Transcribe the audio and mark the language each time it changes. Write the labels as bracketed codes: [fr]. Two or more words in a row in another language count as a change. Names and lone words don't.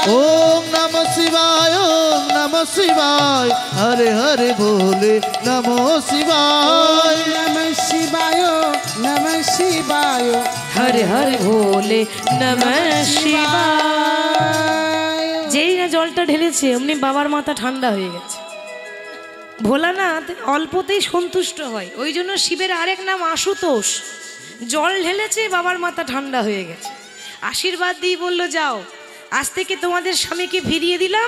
[sa] ओम नमः शिवाय, ओम नमः शिवाय, हरे हरे भोले नमः शिवाय। नमः शिवाय, नमः शिवाय, हर हर भोले नमः शिवाय। [bn] যেই না জলটা ঢেলেছে অমনি বাবার মাথা ঠান্ডা হয়ে গেছে। ভোলানাথ অল্পতেই সন্তুষ্ট হয়, ওই জন্য শিবের আরেক নাম আশুতোষ। জল ঢেলেছে, বাবার মাথা ঠান্ডা হয়ে গেছে। আশীর্বাদ দিয়ে বলল, যাও আজ থেকে তোমাদের স্বামীকে ফিরিয়ে দিলাম।